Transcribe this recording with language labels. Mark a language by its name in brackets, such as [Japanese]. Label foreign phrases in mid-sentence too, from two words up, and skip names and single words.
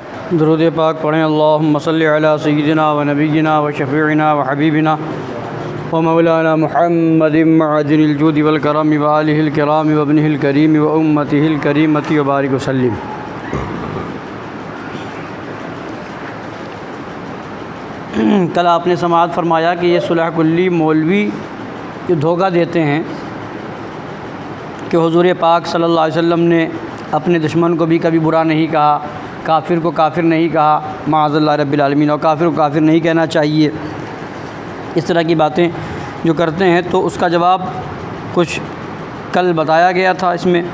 [Urdu] درود پاک پڑھیں۔ [Arabic] اللہم صلی علی سیدنا و نبینا و شفیعنا و حبیبنا و مولانا محمد معدن الجود والکرم و آلہ الکرام و ابنہ الکریم و امتہ الکریمۃ و بارک وسلم۔ [Urdu] کل آپ نے سماعت فرمایا کہ یہ صلح کلی مولوی جو دھوکہ دیتے ہیں کہ حضور پاک [Arabic] صلی اللہ علیہ وسلم [Urdu] نے اپنے دشمن کو بھی کبھی برا نہیں کہا، کافر کو کافر نہیں کہا، [Arabic] معاذ اللہ رب العالمین، [Urdu] اور کافر کو کافر نہیں کہنا چاہیے، اس طرح کی باتیں جو کرتے ہیں، تو اس کا جواب کچھ کل بتایا گیا تھا اس میں۔